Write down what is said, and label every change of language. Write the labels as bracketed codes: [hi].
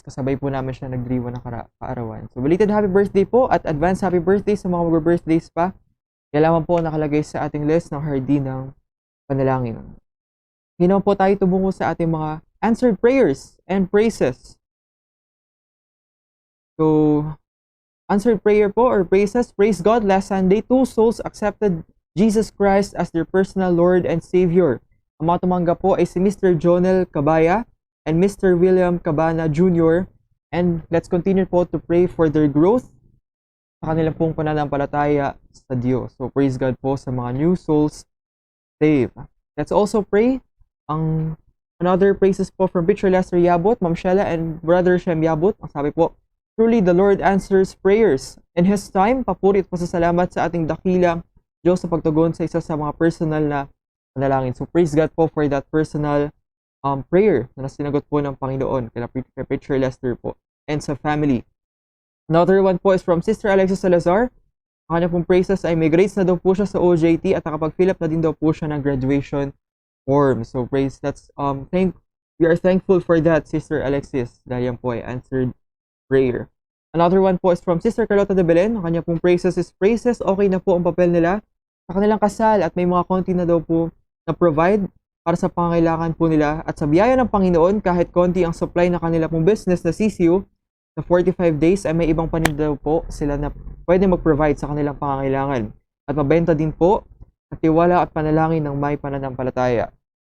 [tl] Kasabay po namin siya nagdiriwang ng kaarawan. So, [en] belated happy birthday [tl] po at advance happy birthday sa mga mag-birthdays pa. Yan lamang po nakalagay sa ating list ng Hardinang Panalangin. Ngayon po tayo tumungo sa ating mga [en] answered prayers and praises. So, answered prayer po or praises. Praise God, last Sunday, 2 souls accepted Jesus Christ as their personal Lord and Savior. [tl] Ang mga tumanggap po ay si Mr. Jonel Cabaya and Mr. William Cabana Jr. [en] And let's continue po to pray for their growth [tl] sa kanilang pong pananampalataya sa Diyos. [en] So praise God po sa mga new souls saved. Let's also pray ang another praises po from Pitcher Lester Yabot, Ma'am Shella and Brother Shem Yabot. [tl] Ang sabi po, [en] truly the Lord answers prayers. In His time, [tl] papuri at pasasalamat sa ating dakilang Diyos sa pagtugon sa isa sa mga personal na panalangin. [en] So praise God po for that personal prayer [tl] na sinagot po ng Panginoon [en] kay Pitcher Lester po and sa family. Another one po is from Sister Alexis Salazar. [tl] Ang kanya pong praises ay may grades na daw po siya sa OJT at nakapag-fill up na din daw po siya ng graduation form. [en] So praise, we are thankful for that, Sister Alexis, [tl] dahil yan po ay answered prayer. [en] Another one po is from Sister Carlota de Belen. [tl] Ang kanya pong praises is praises, okay na po ang papel nila sa kanilang kasal at may mga konti na daw po na provide para sa pangangailangan po nila at sa biyaya ng Panginoon kahit konti ang supply na kanila pong business na CCU sa 45 days ay may ibang paninda daw po sila na pwede mag-provide sa kanilang pangangailangan at mabenta din po at tiwala at panalangin ng may pananampalataya.